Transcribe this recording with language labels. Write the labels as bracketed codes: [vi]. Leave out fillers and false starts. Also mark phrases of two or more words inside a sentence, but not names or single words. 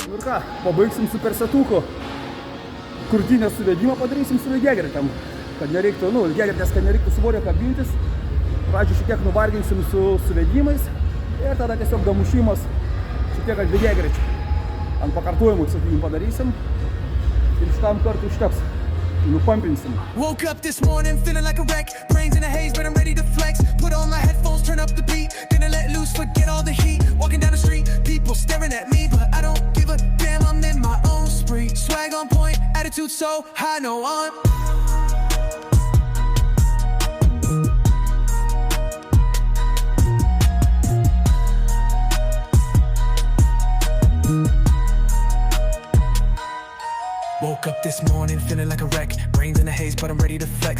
[lt] ką, pabaigsim su persetuku. Krūtinės suvedimą padarysim su lygiagretėm, kad nereiktų, lygiagretės, kad nereiktų svorio kabintis. Pradžių šiek tiek nuvarginsim su suvedimais ir tada tiesiog damušimas šiek tiek ant lygiagrečių. Ant pakartojimų, sakykim, padarysim ir šitam kartu užteks. Nupampinsim. [en] Woke up this morning feeling like a wreck, brains in a haze but I'm ready to flex. Put on my headphones, turn up the beat, gonna let loose, forget all the heat. Walking down the street, people staring at me, but I don't give a damn, I'm in my own spree. Swag on point, attitude so high, no on. Woke up this morning feeling like a wreck, brains in a haze but I'm ready to flex.